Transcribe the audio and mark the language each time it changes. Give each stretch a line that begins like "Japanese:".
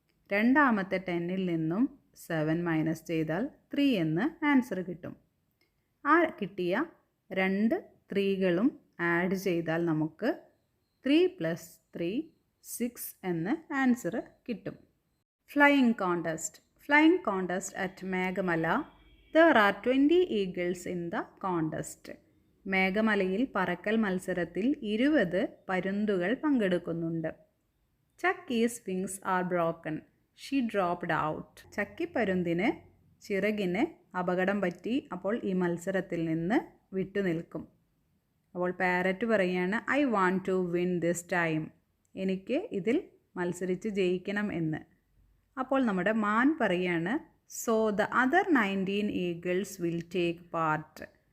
Malayalam: രണ്ടാമത്തെ 10-ൽ നിന്നും 7 മൈനസ് ചെയ്താൽ 3 എന്ന് ആൻസർ കിട്ടും. ആ കിട്ടിയ 2 3കളും ആഡ് ചെയ്താൽ നമുക്ക് 3 പ്ലസ് 3 6 എന്ന് ആൻസർ കിട്ടും.
English: Flying contest. Flying contest at Megamala. There are 20 eagles in the contest.
Malayalam: മേഘമലയിൽ പറക്കൽ മത്സരത്തിൽ 20 പരുന്തുകൾ പങ്കെടുക്കുന്നുണ്ട്.
English: Chucky's wings are broken. She dropped out.
Malayalam: ചക്കി പരുന്തിന് ചിറകിന് അപകടം പറ്റി. അപ്പോൾ ഈ മത്സരത്തിൽ നിന്ന് വിട്ടുനിൽക്കും. അപ്പോൾ പാരറ്റ് പറയുകയാണ്,
English: I want to win this time.
Malayalam: എനിക്ക് ഇതിൽ മത്സരിച്ച് ജയിക്കണം എന്ന്. അപ്പോൾ നമ്മുടെ മാൻ പറയുകയാണ്,
English: So the other 19 eagles will take part.